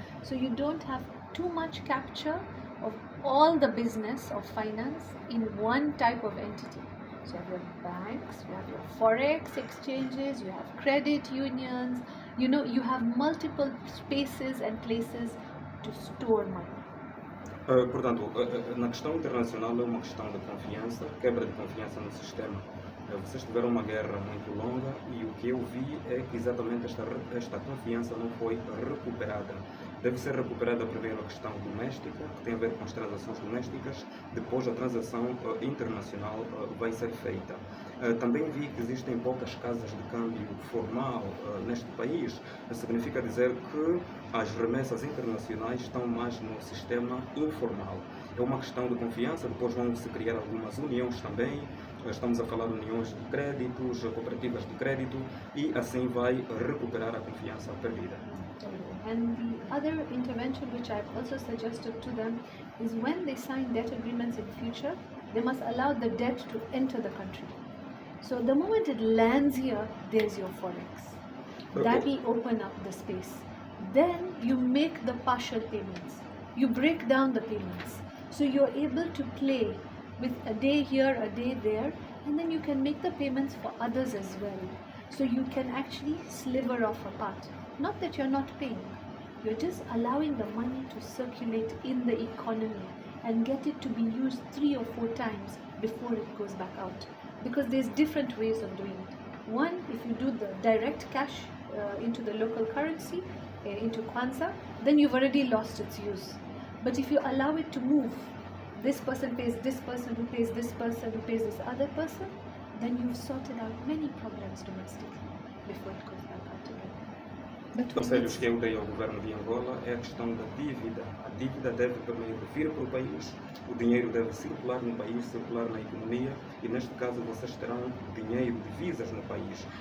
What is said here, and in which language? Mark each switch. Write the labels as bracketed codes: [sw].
[en] So you don't have too much capture of all the business of finance in one type of entity. So you have your banks, you have your forex exchanges, you have credit unions, you have multiple spaces and places to store money. [pt] Portanto, na questão internacional é uma questão de confiança, quebra de confiança no sistema. Vocês tiveram uma guerra muito longa e o que eu vi é que exatamente esta confiança não foi recuperada. Deve ser recuperada primeiro a questão doméstica, que tem a ver com as transações domésticas, depois a transação internacional vai ser feita. Também vi que existem poucas casas de câmbio formal neste país. Significa dizer que as remessas internacionais estão mais no sistema informal. É uma questão de confiança, depois vão se criar algumas uniões também. Estamos a falar de uniões de créditos, cooperativas de crédito, e assim vai recuperar a confiança perdida. [en] And the other intervention which I've also suggested to them is when they sign debt agreements in future, they must allow the debt to enter the country. So the moment it lands here, there's your forex. That will open up the space. Then you make the partial payments. You break down the payments. So you're able to play with a day here, a day there, and then you can make the payments for others as well. So you can actually sliver off a part. Not that you're not paying, you're just allowing the money to circulate in the economy and get it to be used 3 or 4 times before it goes back out. Because there's different ways of doing it. One, if you do the direct cash into the local currency, into Kwanzaa, then you've already lost its use. But if you allow it to move, this person pays this person, who pays this person, who pays this other person, then you've sorted out many problems domestically before it goes back out again. [pt] Os conselhos que eu dei ao Governo de Angola é a questão da dívida. A dívida deve primeiro vir para o país, o dinheiro deve circular no país, circular na economia, e neste caso vocês terão dinheiro, divisas no país.